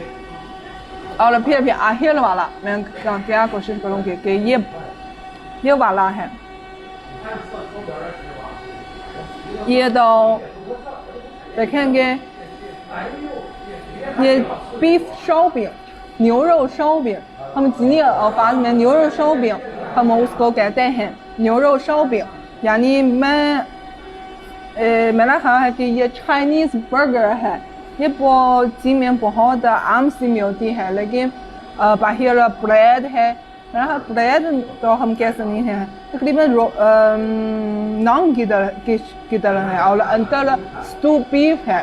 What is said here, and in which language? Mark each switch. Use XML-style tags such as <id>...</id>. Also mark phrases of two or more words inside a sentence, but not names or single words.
<ur>اور پھر بھی آخر والا میں کیا کوشش کروں گی کہ یہ والا ہے. یہ تو دیکھیں گے یہ بیف</ur> <zh>烧饼 牛肉烧饼，</zh> <ur>ہم چینی الفاظ میں</ur> <zh>牛肉烧饼</zh> <ur>ہم اس کو کہتے ہیں</ur> <zh>牛肉烧饼।</zh> <ur>یعنی میرا خیال ہے کہ یہ</ur> <en>Chinese burger</en> <ur>ہے. یہ چین میں بہت عام سی ملتی ہے، لیکن باہر بریڈ ہے، بریڈ تو ہم کہہ سکتے ہیں تقریباً نان کی طرح ہے اور اندر</ur> <en>stew beef</en> <ur>ہے.</ur>